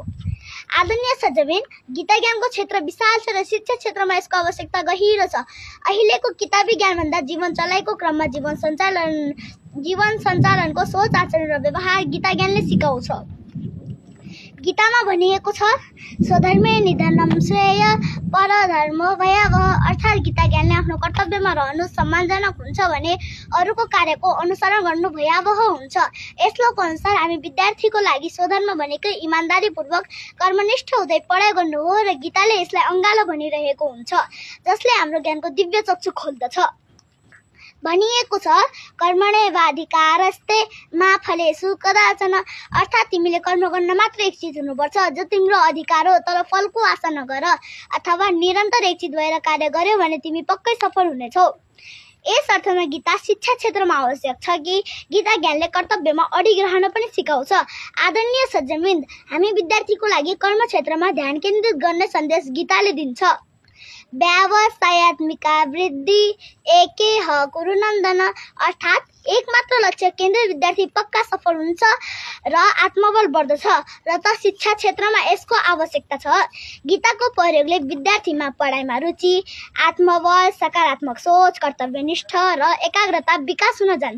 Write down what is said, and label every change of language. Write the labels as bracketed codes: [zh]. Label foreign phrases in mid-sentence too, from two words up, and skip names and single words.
[ne] आदरणीय सज्जनवृन्द, गीता ज्ञानको क्षेत्र विशाल छ र शिक्षा क्षेत्रमा यसको आवश्यकता गहिरो छ। अहिलेको किताबी ज्ञानभन्दा जीवन चलाइको क्रममा जीवन सञ्चालनको सोच, आचरण र व्यवहार गीता ज्ञानले सिकाउँछ। गीतामा भनिएको छ, [sa] स्वधर्मे निधनम श्रेय परधर्मो भयावह। [ne] अर्थात् गीता ज्ञानले आफ्नो कर्तव्यमा रहनु सम्मानजनक हुन्छ भने अरूको कार्यको अनुसरण गर्नु भयावह हुन्छ। यस श्लोकको अनुसार हामी विद्यार्थीको लागि स्वधर्म भनेकै इमानदारीपूर्वक कर्मनिष्ठ हुँदै पढाइ गर्नु हो र गीताले यसलाई अङ्गालो भनिरहेको हुन्छ, जसले हाम्रो ज्ञानको दिव्य चक्षु खोल्दछ। भनिएको छ, [sa] कर्मण्येवाधिकारस्ते मा फलेषु कदाचन। [ne] अर्थात् तिमीले कर्म गर्न मात्र इच्छित हुनुपर्छ, जो तिम्रो अधिकार हो, तर फलको आशा नगर। अथवा निरन्तर इच्छित भएर कार्य गर्यो भने तिमी पक्कै सफल हुनेछौ। यस अर्थमा गीता शिक्षा क्षेत्रमा आवश्यक छ कि गीता ज्ञानले कर्तव्यमा अडिग रहन पनि सिकाउँछ। आदरणीय सज्जनवृन्द, हामी विद्यार्थीको लागि कर्म क्षेत्रमा ध्यान केन्द्रित गर्ने सन्देश गीताले दिन्छ। [sa] व्यावसायत्मिका वृद्धि एके ह कुरु नन्दन। [ne] अर्थात् एकमात्र लक्ष्य केन्द्रित विद्यार्थी पक्का सफल हुन्छ र आत्मबल बढ्दछ र त शिक्षा क्षेत्रमा यसको आवश्यकता छ। गीताको प्रयोगले विद्यार्थीमा पढाइमा रुचि, आत्मबल, सकारात्मक सोच, कर्तव्यनिष्ठ र एकाग्रता विकास हुन जान्छ।